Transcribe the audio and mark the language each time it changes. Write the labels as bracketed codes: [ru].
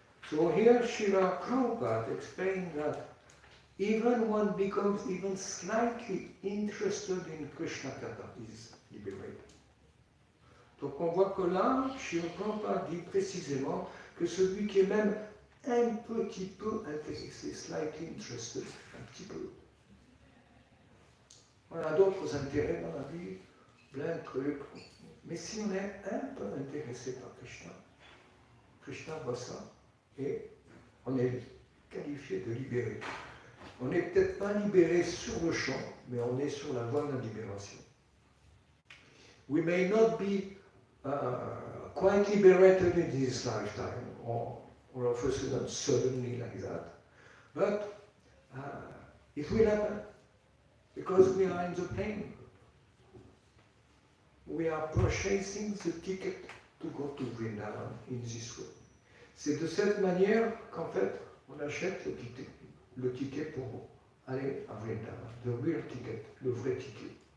[en] So here Srila Prabhupada explained that even one becomes even slightly interested in Krishna Katha is liberated. [fr] Donc on voit que là, Srila Prabhupada dit précisément que celui qui est même un petit peu intéressé, [en] slightly interested, [fr] un petit peu. On a d'autres intérêts dans la vie, plein de trucs. Mais si on est un peu intéressé par Krishna, Krishna voit ça et on est qualifié de libéré. On n'est peut-être pas libéré sur le champ, mais on est sur la voie de la libération. [en] We may not be quite liberated in this lifetime, or of a sudden, suddenly like that, but it will happen, because we are in the plane. We are purchasing the ticket to go to Vrindavan in this way. [fr] C'est de cette manière qu'en fait, on achète le ticket pour aller à Vrindavan, [en] the real ticket, [fr] le vrai ticket.